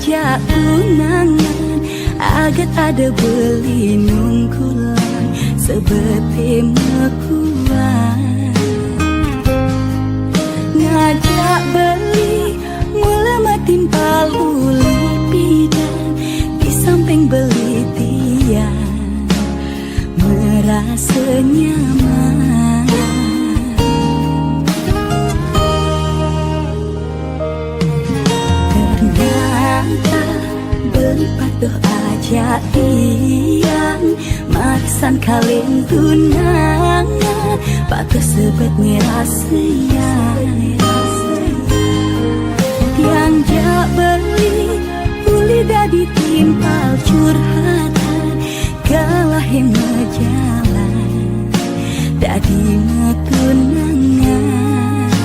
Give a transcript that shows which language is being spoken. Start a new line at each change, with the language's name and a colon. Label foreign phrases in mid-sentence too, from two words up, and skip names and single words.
Balinese: ngajak tunangan, agat ada beli nungkulan seperti mekuan. Ngajak beli mula matimpal uli pidan, di samping beli tiang
Indonesian: merasa nyaman.
Balinese: Ternyata beli patuh aja tiang marisan kalian tunangan, patuh sebet ngerasian. Tiang jak beli uli dadi timpal curhatan, kalah yang ngejalan dadi metunangan.